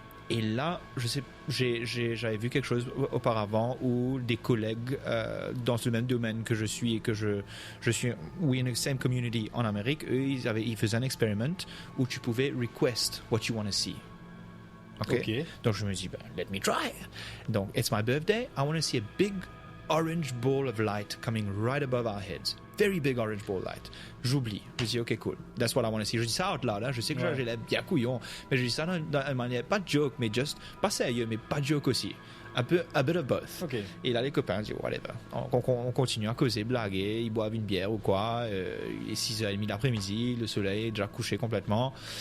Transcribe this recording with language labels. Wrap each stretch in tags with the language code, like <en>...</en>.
<fr>Et là, j'avais vu quelque chose auparavant où des collègues dans ce même domaine que je suis, et que je suis,</fr> <en>we in the same community</en> <fr>en Amérique, eux, ils faisaient un experiment où tu pouvais</fr> <en>request what you want to see.</en> <fr>Okay? Donc je me dis,</fr> <en>let me try. Donc, it's my birthday, I want to see a big orange ball of light coming right above our heads. Very big orange ball light.</en> <fr>J'oublie. Je dis, ok, cool.</fr> <en>That's what I want to see.</en> <fr>Je dis ça</fr> <en>out loud, hein.</en> <fr>Je sais que j'ai l'air bien couillon, mais je dis ça dans une manière, pas de joke, mais just, pas sérieux, mais pas de joke aussi.</fr> <en>A bit of both. Okay.</en> <fr>Et là, les copains disent, whatever. On continue à causer, blaguer, ils boivent une bière ou quoi. Il est 6h30 l'après-midi, le soleil est déjà couché complètement.</fr>